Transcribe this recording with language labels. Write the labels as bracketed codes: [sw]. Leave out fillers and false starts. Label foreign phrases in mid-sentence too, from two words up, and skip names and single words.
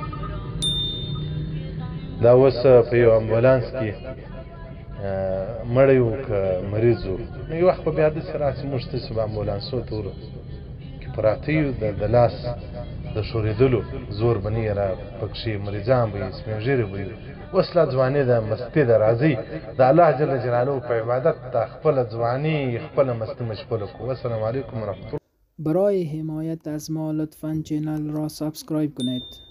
[ps] دا اوس په یو امبولانس کې مړی و که مریض و، نو یو وخت به بیا داسې راسي موږ تاسې به امبولانسو ته ورو پراته یو، د لاس د ښورېدلو زور به نه یې را پکښې، مریضان به یې، سپین ږیري به یې. اوس لا ځواني ده، مستي ده، راځئ د [ar] الله جل جلاله [ps] په عبادت ته خپله ځواني خپله مستي مشغوله کړو. [ar] السلام علیکم ورحمة الله. [fa] برای حمایت از ما لطفاً چینل را سابسکرایب کنید.